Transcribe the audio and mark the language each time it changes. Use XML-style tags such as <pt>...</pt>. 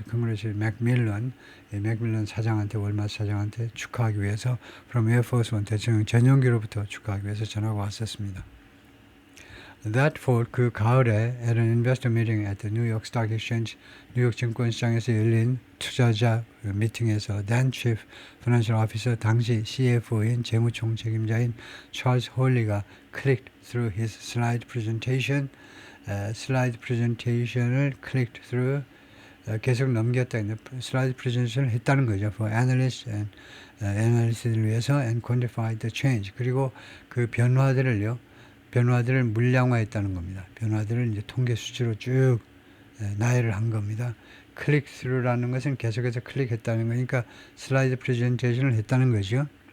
<ko>Congratulate 맥밀런, 맥밀런 사장한테, 월마트 사장한테 축하하기 위해서 from Air Force One 대통령 전용기로부터 축하하기 위해서 전화가 왔었습니다. That fall, 그 가을에</ko> <en>at an investor meeting at the New York Stock Exchange,</en> <ko>뉴욕 증권시장에서 열린 투자자 미팅에서 then Chief Financial Officer, 당시 CFO인 재무총 책임자인 찰스 홀리가</ko> <en>clicked through his slide presentation,</en> <ko>슬라이드 프레젠테이션을 clicked through, 계속 넘겼다. 슬라이드 프레젠테이션을 했다는 거죠.</ko> <en>For analysts and analyst를 위해서 and quantified the change.</en> <ko>그리고 그 변화들을 물량화했다는 겁니다. 변화들을 이제 통계 수치로 쭉 나열을 한 겁니다. 클릭 스루라는 것은 계속해서 클릭했다는 거니까 슬라이드 프레젠테이션을 했다는 거죠.</ko>